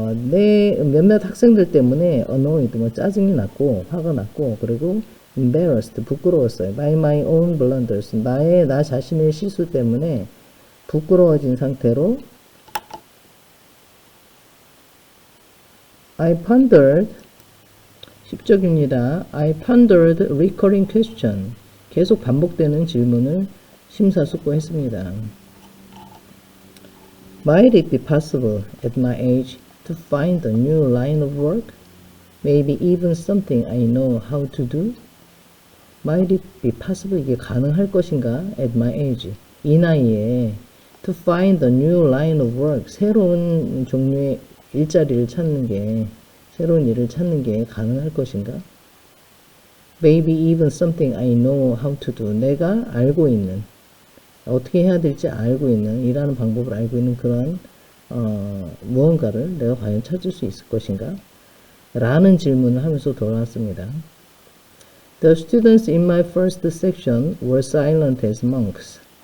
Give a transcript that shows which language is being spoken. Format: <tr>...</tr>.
<ko>내 몇몇 학생들 때문에 annoyed, 짜증이 났고, 화가 났고, 그리고 embarrassed, 부끄러웠어요.</ko> <en>by my own blunders.</en> <ko>나 자신의 실수 때문에 부끄러워진 상태로</ko> <en>I pondered,</en> <ko>10적입니다.</ko> <en>I pondered recurring question.</en> <ko>계속 반복되는 질문을 심사숙고했습니다.</ko> <en>Might it be possible at my age to find a new line of work? Maybe even something I know how to do? Might it be possible?</en> <ko>이게 가능할 것인가?</ko> <en>At my age.</en> <ko>이 나이에</ko> <en>to find a new line of work.</en> <ko>새로운 종류의 일자리를 찾는 게, 새로운 일을 찾는 게 가능할 것인가? Maybe even something I know how to do. 내가 알고 있는, 어떻게 해야 될지 알고 있는, 일하는 방법을 알고 있는 그런 무언가를 내가 과연 찾을 수 있을 것인가? 라는 질문을 하면서 돌아왔습니다.</ko> <en>The students in my first section were silent as monks.</en>